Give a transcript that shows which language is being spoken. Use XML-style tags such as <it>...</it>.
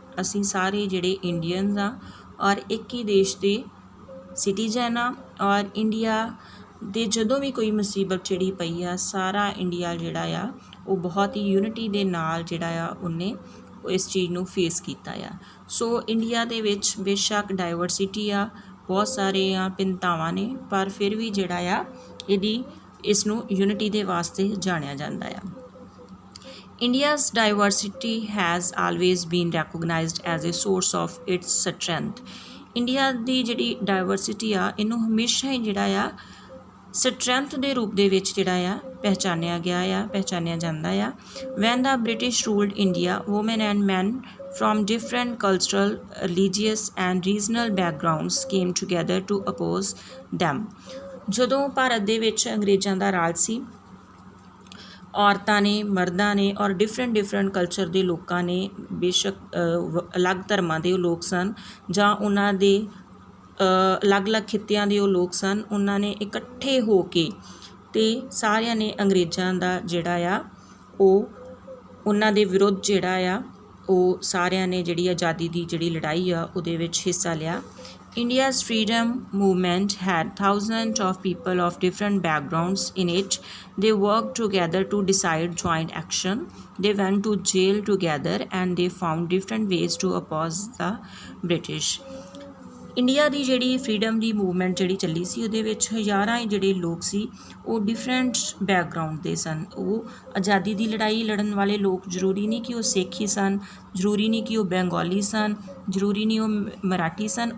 <pa>ਅਸੀਂ ਸਾਰੇ ਜਿਹੜੇ ਇੰਡੀਅਨਸ ਆ ਔਰ ਇੱਕ ਹੀ ਦੇਸ਼ ਦੇ ਸਿਟੀਜ਼ਨ ਆ ਔਰ ਇੰਡੀਆ ਦੇ ਜਦੋਂ ਵੀ ਕੋਈ ਮੁਸੀਬਤ ਜਿਹੜੀ ਪਈ ਆ, ਸਾਰਾ ਇੰਡੀਆ ਜਿਹੜਾ ਆ ਉਹ ਬਹੁਤ ਹੀ ਯੂਨਿਟੀ ਦੇ ਨਾਲ ਜਿਹੜਾ ਆ ਉਹਨੇ ਇਸ ਚੀਜ਼ ਨੂੰ ਫੇਸ ਕੀਤਾ ਆ। ਸੋ ਇੰਡੀਆ ਦੇ ਵਿੱਚ ਬੇਸ਼ੱਕ ਡਾਇਵਰਸਿਟੀ ਆ, ਬਹੁਤ ਸਾਰੀਆਂ ਭਿੰਨਤਾਵਾਂ ਨੇ, ਪਰ ਫਿਰ ਵੀ ਜਿਹੜਾ ਆ ਇਸ ਨੂੰ ਯੂਨਿਟੀ ਦੇ ਵਾਸਤੇ ਜਾਣਿਆ ਜਾਂਦਾ ਆ।</pa> <en>India's diversity has always been recognized as a source of its strength.</en> <pa>India ਦੀ ਜਿਹੜੀ ਡਾਇਵਰਸਿਟੀ ਆ, ਇਹਨੂੰ ਹਮੇਸ਼ਾ ਹੀ ਜਿਹੜਾ ਆ ਸਟਰੈਂਥ ਦੇ ਰੂਪ ਦੇ ਵਿੱਚ ਜਿਹੜਾ ਆ ਪਹਿਚਾਨਿਆ ਜਾਂਦਾ ਆ।</pa> <en>When the British ruled India, women and men from different cultural, religious and regional backgrounds came together to oppose them.</en> <pa>ਜਦੋਂ ਭਾਰਤ ਦੇ ਵਿੱਚ ਅੰਗਰੇਜ਼ਾਂ ਦਾ ਰਾਜ ਸੀ, ਔਰਤਾਂ ਨੇ, ਮਰਦਾਂ ਨੇ ਔਰ ਡਿਫਰੈਂਟ ਕਲਚਰ ਦੇ ਲੋਕਾਂ ਨੇ, ਬੇਸ਼ੱਕ ਅਲੱਗ ਧਰਮਾਂ ਦੇ ਉਹ ਲੋਕ ਸਨ ਜਾਂ ਉਹਨਾਂ ਦੇ ਅਲੱਗ-ਅਲੱਗ ਖਿੱਤਿਆਂ ਦੇ ਉਹ ਲੋਕ ਸਨ, ਉਹਨਾਂ ਨੇ ਇਕੱਠੇ ਹੋ ਕੇ ਅਤੇ ਸਾਰਿਆਂ ਨੇ ਅੰਗਰੇਜ਼ਾਂ ਦਾ ਜਿਹੜਾ ਆ ਉਹ ਉਹਨਾਂ ਦੇ ਵਿਰੁੱਧ ਜਿਹੜਾ ਆ ਉਹ ਸਾਰਿਆਂ ਨੇ ਜਿਹੜੀ ਆਜ਼ਾਦੀ ਦੀ ਜਿਹੜੀ ਲੜਾਈ ਆ ਉਹਦੇ ਵਿੱਚ ਹਿੱਸਾ ਲਿਆ।</pa> <en>India's freedom movement had thousands of people of different backgrounds in it. They worked together to decide joint action. They went to jail together and they found different ways to oppose the British.</en> <pa>India ਦੀ ਜਿਹੜੀ freedom ਦੀ movement ਜਿਹੜੀ ਚੱਲੀ ਸੀ, ਉਹਦੇ ਵਿੱਚ ਹਜ਼ਾਰਾਂ ਹੀ ਜਿਹੜੇ ਲੋਕ ਸੀ ਉਹ different background ਦੇ ਸਨ। ਉਹ ਆਜ਼ਾਦੀ ਦੀ ਲੜਾਈ ਲੜਨ ਵਾਲੇ ਲੋਕ ਜ਼ਰੂਰੀ ਨਹੀਂ ਕਿ ਉਹ ਸਿੱਖ ਹੀ ਸਨ, ਜ਼ਰੂਰੀ ਨਹੀਂ ਕਿ ਉਹ ਬੰਗਾਲੀ ਸਨ, ਜ਼ਰੂਰੀ ਨਹੀਂ ਉਹ ਮਰਾਠੀ ਸਨ।</pa>